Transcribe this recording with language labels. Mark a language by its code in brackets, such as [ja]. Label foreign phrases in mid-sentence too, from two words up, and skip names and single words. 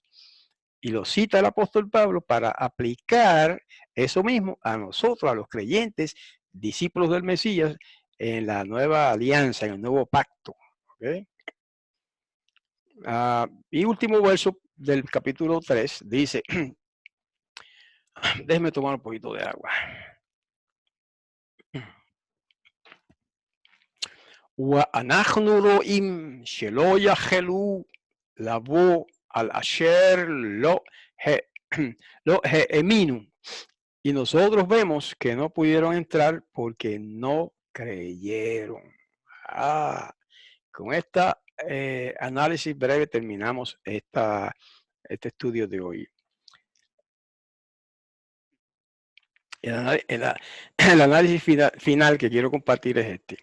[es] Y lo cita el apóstol Pablo para aplicar eso mismo a nosotros, a los creyentes, discípulos del Mesías, en la nueva alianza, en el nuevo pacto. ¿Okay? Y último verso del capítulo 3 dice, déjeme tomar un poquito de agua. [he] ואנחנו רואים שלא יכלו לבוא על אשר לא האמינו. [es] Y nosotros vemos que no pudieron entrar porque no creyeron. Con esta análisis breve terminamos este estudio de hoy. El análisis final que quiero compartir es este.